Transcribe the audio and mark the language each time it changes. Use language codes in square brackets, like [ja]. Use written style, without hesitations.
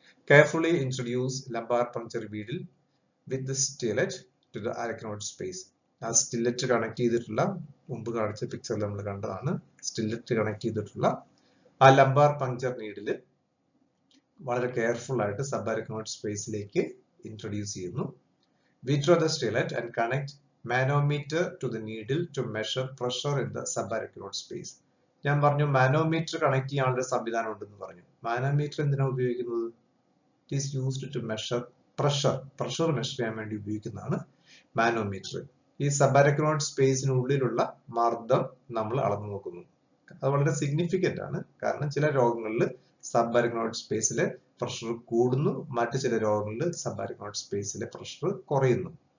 [en] Carefully introduce lumbar puncture needle with the stylet to the arachnoid space. [ml] ആ സ്റ്റില്ലറ്റ് connect ചെയ്തിട്ടുള്ള, മുമ്പ് കാണിച്ച പിക്ചറിൽ നമ്മൾ കണ്ടതാണ്, സ്റ്റില്ലറ്റ് കണക്ട് ചെയ്തിട്ടുള്ള ആ ലംബാർ പങ്ക്ചർ നീഡിൽ വളരെ കെയർഫുൾ ആയിട്ട് സബാരക്നോയിഡ് സ്പേസിലേക്ക് ഇൻട്രൊഡ്യൂസ് ചെയ്യുന്നു. [en] Withdraw the stillet and connect manometer to the needle to measure pressure in the subarachnoid space. [ml] ഞാൻ പറഞ്ഞു മാനോമീറ്റർ കണക്ട് ചെയ്യാനുള്ള സംവിധാനം ഉണ്ടെന്ന് പറഞ്ഞു. മാനോമീറ്റർ എന്തിനാണ് ഉപയോഗിക്കുന്നത്? [en] it is used to measure pressure [ml] measure ചെയ്യാൻ വേണ്ടി ഉപയോഗിക്കുന്നതാണ് മാനോമീറ്റർ. ഈ സബാരക്നോയിഡ് സ്പേസിനുള്ളിലുള്ള മർദ്ദം നമ്മൾ അളന്നു നോക്കുന്നു. അത് വളരെ സിഗ്നിഫിക്കന്റ് ആണ്, കാരണം ചില രോഗങ്ങളിൽ സബാരക്നോയിഡ് സ്പേസിലെ പ്രഷർ കൂടുന്നു, മറ്റു ചില രോഗങ്ങളിൽ സബാരക്നോയിഡ് സ്പേസിലെ പ്രഷർ കുറയുന്നു.